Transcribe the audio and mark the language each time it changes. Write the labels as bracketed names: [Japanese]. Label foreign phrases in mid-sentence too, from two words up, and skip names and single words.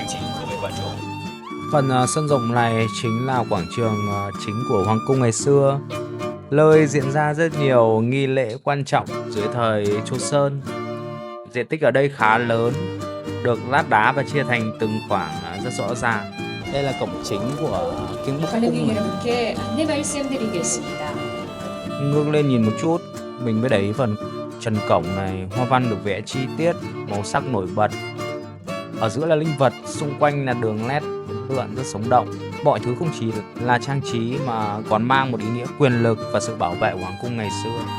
[Vietnamese] Phần sân rộng này chính là quảng trường chính của hoàng cung ngày xưa, nơi diễn ra rất nhiều nghi lễ quan trọng dưới thời Joseon. Diện tích ở đây khá lớn, được lát đá và chia thành từng khoảng rất rõ ràng. Đây là cổng chính của Gyeongbok cung. [Korean] 여러분께 안내 말씀드리겠습니다. [Vietnamese] Ngước lên nhìn một chút, mình mới để ý phần trần cổng này hoa văn được vẽ chi tiết, màu sắc nổi bật. Ở giữa là linh vật, xung quanh là đường nét lượn rất sống động. Mọi thứ không chỉ là trang trí mà còn mang một ý nghĩa quyền lực và sự bảo vệ của hoàng cung ngày xưa.